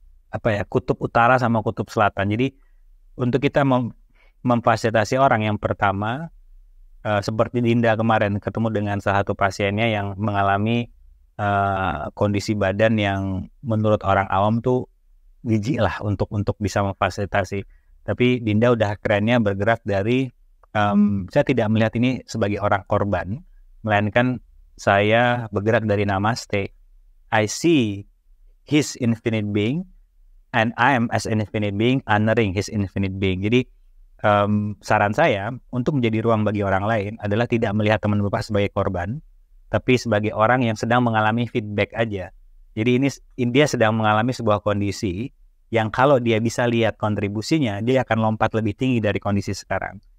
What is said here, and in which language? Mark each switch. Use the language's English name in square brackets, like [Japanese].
[Indonesian] Ada kutub utara sama kutub selatan. Jadi untuk kita memfasilitasi orang, yang pertama seperti Dinda kemarin ketemu dengan salah satu pasiennya yang mengalami kondisi badan yang menurut orang awam tuh jijik lah untuk bisa memfasilitasi. Tapi Dinda udah kerennya bergerak dari saya tidak melihat ini sebagai orang korban, melainkan saya bergerak dari namaste. [English] I see his infinite being and I am as an infinite being honoring his infinite being. [Indonesian] Jadi saran saya untuk menjadi ruang bagi orang lain adalah tidak melihat teman Bapak sebagai korban, tapi sebagai orang yang sedang mengalami feedback aja. Jadi ini dia sedang mengalami sebuah kondisi yang kalau dia bisa lihat kontribusinya, dia akan lompat lebih tinggi dari kondisi sekarang.